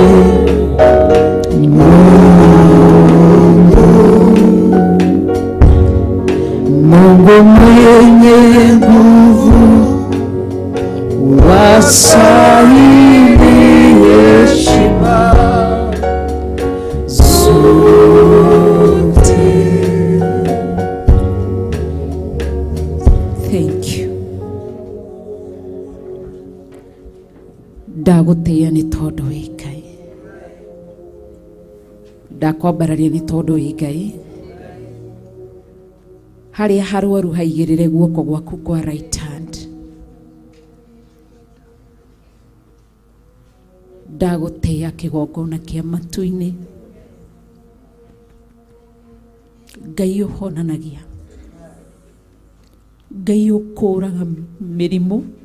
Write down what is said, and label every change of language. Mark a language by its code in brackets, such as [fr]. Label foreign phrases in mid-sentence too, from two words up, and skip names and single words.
[sw] Mungu mwenye nguvu, wastahili heshima zote. [en] Thank you. [ki] Ndagũtĩĩa nĩ tondũ wĩ Ngai. Ndakwambararia nĩ tondũ wĩ Ngai. Harĩa harwaru haigĩrĩre guoko gwaku kwa [en] right hand. [ki] Ndagũtĩĩa kĩgongona kĩa matu-inĩ. Ngai ũhonanagia. Ngai ũkũraga mĩrimũ.